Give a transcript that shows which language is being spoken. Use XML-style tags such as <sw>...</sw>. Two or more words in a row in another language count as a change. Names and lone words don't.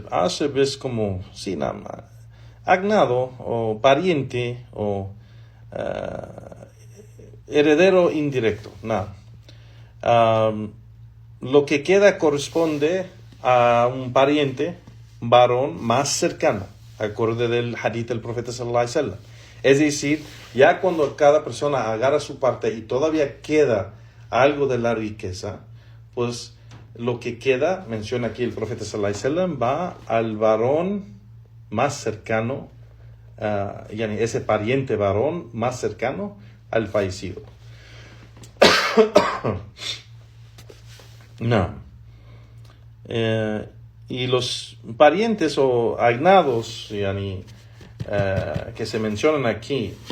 <es>Aseb es como, agnado o pariente o heredero indirecto. Lo que queda corresponde a un pariente varón más cercano, acorde del hadith del profeta</es> <ar>صلى الله عليه وسلم.</ar> <es>Es decir, ya cuando cada persona agarra su parte y todavía queda algo de la riqueza, pues lo que queda, menciona aquí el profeta</es> <ar>صلى الله عليه وسلم,</ar> <es>va al varón más cercano ese pariente varón más cercano al fallecido. No. Y los parientes o agnados que se mencionan aquí,</es>